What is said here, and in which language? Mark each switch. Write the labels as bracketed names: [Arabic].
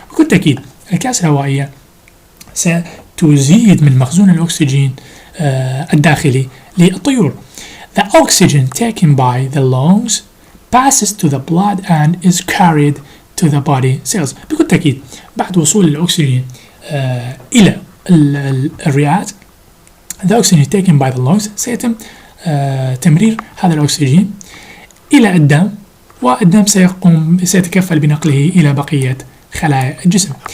[Arabic] بكل تأكيد الأكياس الهوائية ستزيد من مخزون الأكسجين الداخلي للطيور. [English] The oxygen taken by the lungs passes to the blood and is carried to the body cells. [Arabic] بكل تأكيد بعد وصول الأكسجين إلى الرئات، [English] the oxygen taken by the lungs [Arabic] سيتم تمرير هذا الأكسجين إلى الدم، والدم سيتكفل بنقله إلى بقية خلايا الجسم.